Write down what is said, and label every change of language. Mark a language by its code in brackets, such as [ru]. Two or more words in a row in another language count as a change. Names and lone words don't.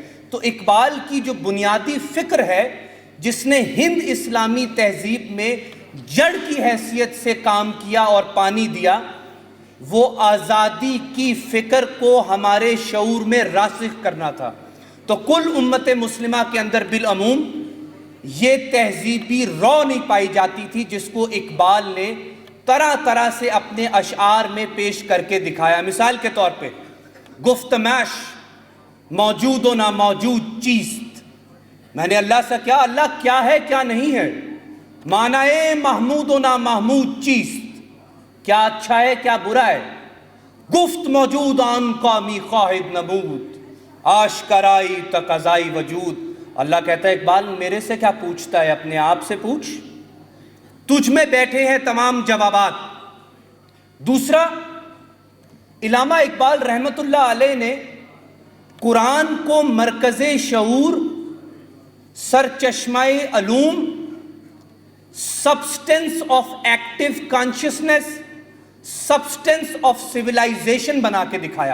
[ur] تو اقبال کی جو بنیادی فکر ہے جس نے ہند اسلامی تہذیب میں جڑ کی حیثیت سے کام کیا اور پانی دیا، وہ آزادی کی فکر کو ہمارے شعور میں راسخ کرنا تھا. تو کل امت مسلمہ کے اندر بالعموم یہ تہذیبی رو نہیں پائی جاتی تھی جس کو اقبال نے طرح طرح سے اپنے اشعار میں پیش کر کے دکھایا. مثال کے طور پہ [fa] گفتمش موجود و ناموجود چیست، [ur] میں نے اللہ سے کیا، اللہ کیا ہے کیا نہیں ہے. [fa] معنی محمود و نامحمود چیست، [ur] کیا اچھا ہے کیا برا ہے. [fa] گفت موجود آن قامی خواہد نمود، آشکرائی تقاضائی وجود. [ur] اللہ کہتا ہے اقبال میرے سے کیا پوچھتا ہے، اپنے آپ سے پوچھ، تجھ میں بیٹھے ہیں تمام جوابات. دوسرا، علامہ اقبال رحمۃ اللہ علیہ نے قرآن کو مرکز شعور، سرچشمہ علوم، [en] substance of active consciousness, substance of civilization [ur] بنا کے دکھایا.